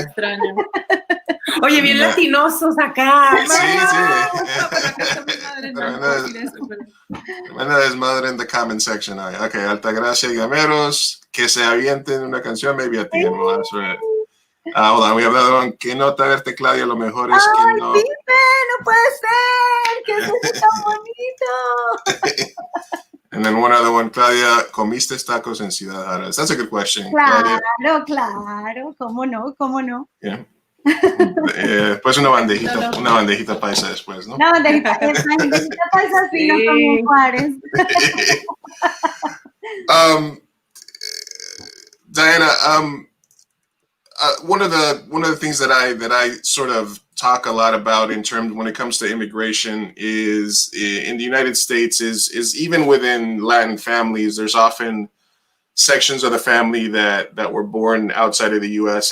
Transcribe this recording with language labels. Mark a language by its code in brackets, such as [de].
[es] extraño. Oye, bien latinosos acá. Tremenda desmadre [en] in the comment section. Okay, Altagracia y Gameros. [es] Que se avienten una canción, [en] maybe at the end. Well, that's right. Hold on, we have another one. [es] Qué nota verte, Claudia. Lo mejor es que no. Pipe, no puede ser. Que eso es tan bonito. [en] And then one other one, Claudia, [es] ¿comiste tacos en Ciudad Juárez? [en] That's a good question. [es] Claro, Claudia. claro. ¿Cómo no? ¿Cómo no? [en] Yeah. [es] Después una bandejita paisa después, ¿no? No, bandejita paisa sí, no como Juárez. [en] Diana, one of the things that I sort of talk a lot about in terms when it comes to immigration is in the United States is even within Latin families, there's often sections of the family that were born outside of the U.S.